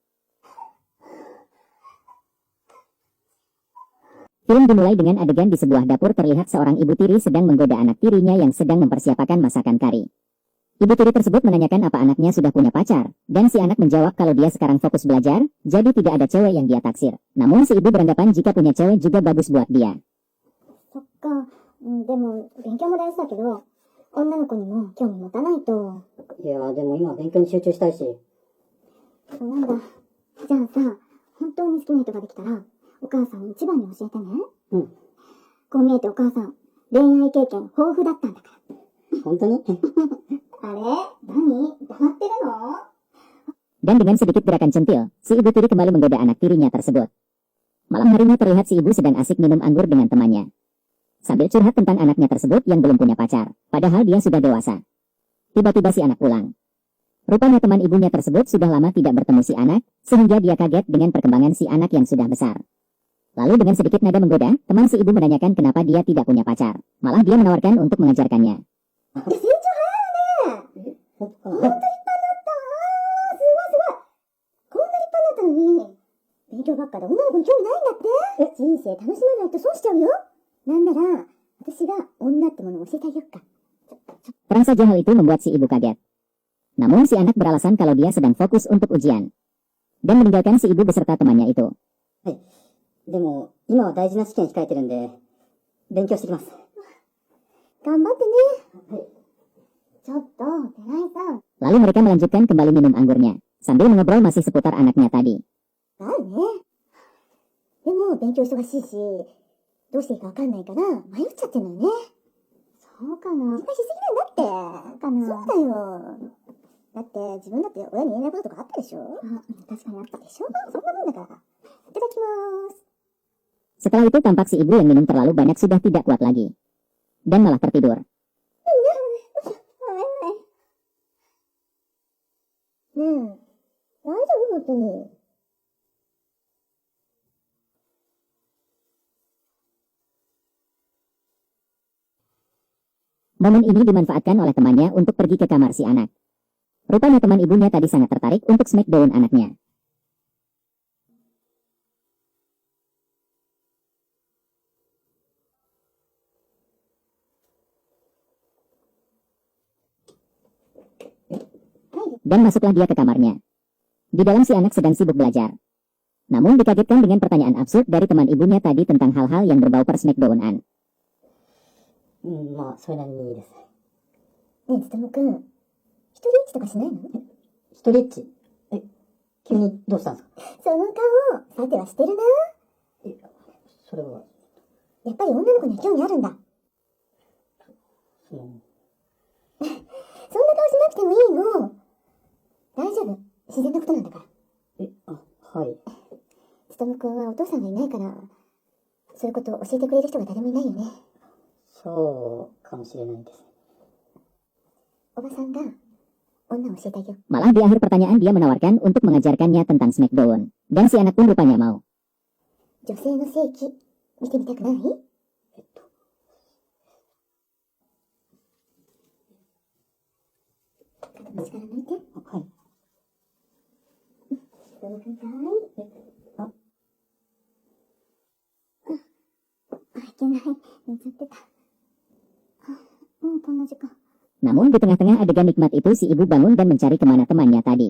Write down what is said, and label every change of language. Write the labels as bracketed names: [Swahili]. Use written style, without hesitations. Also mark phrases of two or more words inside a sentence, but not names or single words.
[Indonesian] Film dimulai dengan adegan di sebuah dapur terlihat seorang ibu tiri sedang menggoda anak tirinya yang sedang mempersiapkan masakan kari. Ibu tiri tersebut menanyakan apa anaknya sudah punya pacar, dan si anak menjawab kalau dia sekarang fokus belajar, jadi tidak ada cewek yang dia taksir. Namun si ibu beranggapan jika punya cewek juga bagus buat dia. [Japanese] そっか。でも、勉強も大事だけど、女の子にも興味持たないと。いや、でも今は勉強に集中したいし。そうなんだ。じゃあさ、本当に好きな人ができたら、お母さんに一番に教えてね。うん。こう見えてお母さん、恋愛経験豊富だったんだから。本当にあれ何黙ってるの [Indonesian] Dan dengan sedikit gerakan centil, si ibu tiri kembali menggoda anak tirinya tersebut. Malam harinya terlihat si ibu sedang asik minum anggur dengan temannya. Sambil curhat tentang anaknya tersebut yang belum punya pacar, padahal dia sudah dewasa. Tiba-tiba si anak pulang. Rupanya teman ibunya tersebut sudah lama tidak bertemu si anak, sehingga dia kaget dengan perkembangan si anak yang sudah besar. Lalu dengan sedikit nada menggoda, teman si ibu menanyakan kenapa dia tidak punya pacar. Malah dia menawarkan untuk mengajarkannya. [Japanese] 成長早いよね。ほんと立派になった。すごいすごい。こんな立派になったのに、勉強ばっかで女の子に興味ないんだって。人生楽しまないと損しちゃうよ。なんなら、私が女ってものを教えてあげよっか。 [Indonesian] Perang saja hal itu membuat si ibu kaget. Namun si anak beralasan kalau dia sedang fokus untuk ujian. Dan meninggalkan si ibu beserta temannya itu. [Japanese] はい。でも、今は大事な試験控えてるんで、勉強してきます。頑張ってね。はい。ちょっと、寺井さん。 [Indonesian] Lalu mereka melanjutkan kembali minum anggurnya, sambil mengobrol masih seputar anaknya tadi. [Japanese] だよね。でも、勉強忙しいし、どうしていいかわかんないから、迷っちゃってんのよね。そうかな。心配しすぎなんだって。かな。そうだよ。だって、自分だって親に言えないこととかあったでしょ。確かにあったでしょ。そんなもんだから。いただきます。 [Indonesian] Setelah itu tampak si ibu yang minum terlalu banyak sudah tidak kuat lagi. Dan malah tertidur. [Japanese] ねえ、大丈夫本当に。 [Indonesian] Momen ini dimanfaatkan oleh temannya untuk pergi ke kamar si anak. Rupanya teman ibunya tadi sangat tertarik untuk smackdown anaknya. Dan masuklah dia ke kamarnya. Di dalam si anak sedang sibuk belajar. Namun dikagetkan dengan pertanyaan absurd dari teman ibunya tadi tentang hal-hal yang berbau persmackdownan. [Japanese] まあ、それなりにいいです。ねえ、つとむくん、一人エッチとかしないの？一人エッチ急にどうしたんですか？その顔、さてはしてるな。それは、やっぱり女の子には興味あるんだ。その、そんな顔しなくてもいいの。大丈夫。自然なことなんだから。はい。つとむくんはお父さんがいないから、そういうことを教えてくれる人が誰もいないよね。そうかもしれないです。おばさんが女を教えてあげよう。 [Indonesian] Malah di akhir pertanyaan dia menawarkan untuk mengajarkannya tentang smackdown. Dan si anak pun rupanya mau. [Japanese] 女性の性器、見てみたくない？口から抜いて。はい。つとむくんかわいい。いけない。寝ちゃってた。もうこんな時間。 [Indonesian] Namun di tengah-tengah adegan nikmat itu si ibu bangun dan mencari kemana temannya tadi.